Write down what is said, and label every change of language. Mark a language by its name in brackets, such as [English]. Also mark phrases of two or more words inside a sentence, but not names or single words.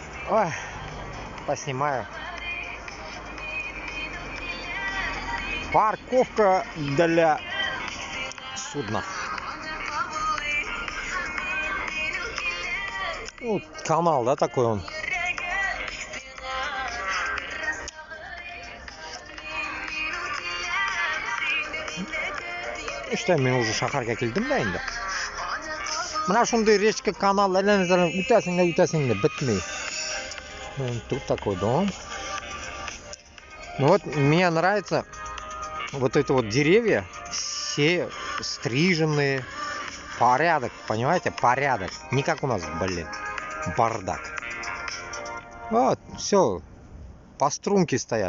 [Russian] Ой, поснимаю. Парковка для судна. Ну, канал, да, такой он. [Uzbek] İşte men уже shaharga keldim da endi. Mana shunday rechka kanallardan o'tasinglar bitmay. [Russian] Тут такой дом. Ну вот мне нравится вот это вот деревья, все стриженные, порядок, понимаете, порядок. Не как у нас, блин, бардак. Вот, все, по струнке стоят.